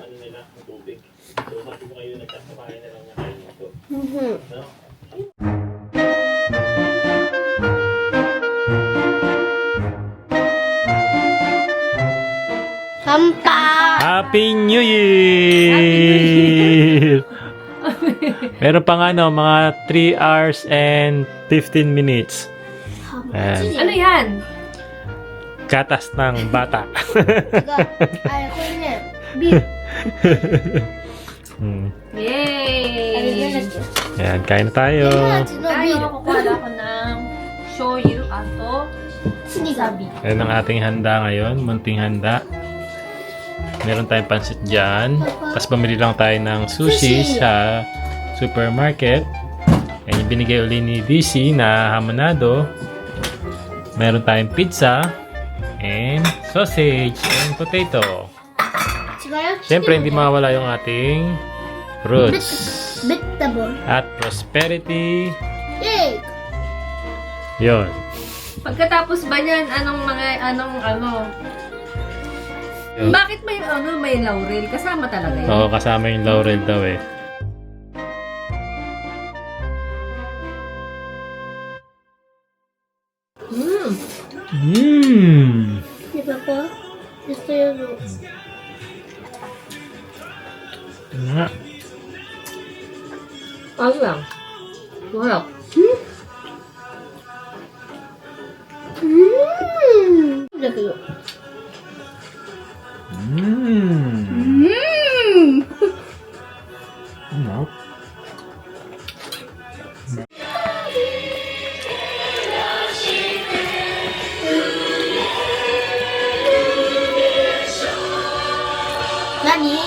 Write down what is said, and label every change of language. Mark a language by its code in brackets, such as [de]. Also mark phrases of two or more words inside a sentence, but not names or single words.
[ja] うん。乾杯。 [en] Happy New Year! [tl] Meron pang mga [en] 3 hours and 15 minutes. [tl] Ayan. Ano yan? Gatas ng bata. [ja] 違う。あれ、これね、ビール。 [en] Yay! [ja] あれ、なんだっけ。 [tl] Ayan, kain na tayo. [ja] 味のビ [tl] Tayo, [ja] ール。 [tl] kukuha ako ng shoyu ato [ja] 次が。 [tl] Ayan ang ating handa ngayon. Munting handa. Meron tayong pansit dyan. Tapos bumili lang tayo ng sushi sa supermarket. Ayan yung binigay uli ni DC na hamonado. Meron tayong pizza. [en] And sausage. And potato. [ja] 違うよ。 [tl] Siyempre, hindi mawala yung ating fruits. [ja] ベッタボール。 [tl] At prosperity. [ja] イェイ。 [tl] Yun. Pagkatapos ba niyan, anong bakit may laurel? Kasama talaga yun. Oo, kasama yung laurel daw eh. Mmm. [ja] ね、パパ。 [tl] Gusto yun. Nga. Ano lang? Wow. [ja] Daけど。 Mmm. [tl] Ano? [ja] Nani?